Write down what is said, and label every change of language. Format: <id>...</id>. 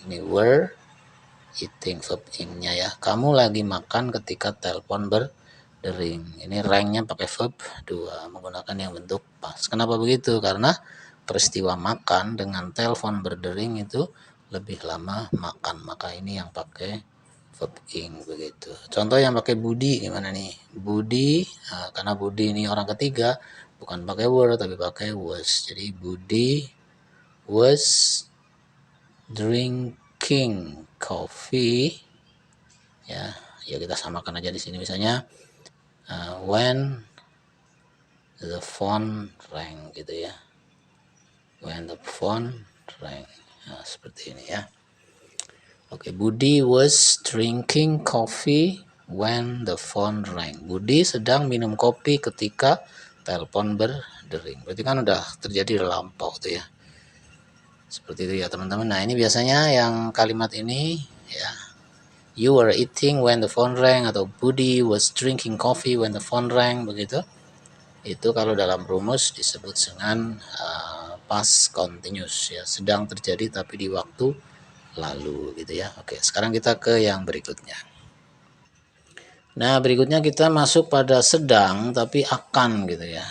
<id>Ini</id> <en>were eating</en> <id>verb ing-nya ya. Kamu lagi makan ketika telepon berdering. Ini rang-nya pakai verb 2 menggunakan yang bentuk past. Kenapa begitu? Karena peristiwa makan dengan telepon berdering itu lebih lama makan. Maka ini yang pakai verb ing begitu. Contoh yang pakai Budi gimana nih? Budi, karena Budi ini orang ketiga, bukan pakai were tapi pakai was.</id> <en>Jadi Budi was drinking coffee ya.</en> <id>Ya kita samakan aja di sini misalnya</id> <en>when the phone rang</en> <id>gitu ya.</id> <en>When the phone rang.</en> <id>Nah, seperti ini ya.</id> <en>Oke, Budi was drinking coffee when the phone rang.</en> <id>Budi sedang minum kopi ketika telepon berdering. Berarti kan udah terjadi lampau tuh ya. Seperti itu ya teman-teman. Nah, ini biasanya yang kalimat ini ya.</id> <en>You were eating when the phone rang</en> <id>atau</id> <en>Budi was drinking coffee when the phone rang, begitu.</en> <id>Itu kalau dalam rumus disebut dengan past continuous ya, sedang terjadi tapi di waktu lalu gitu ya. Oke, sekarang kita ke yang berikutnya. Nah, berikutnya kita masuk pada sedang tapi akan gitu ya.</id>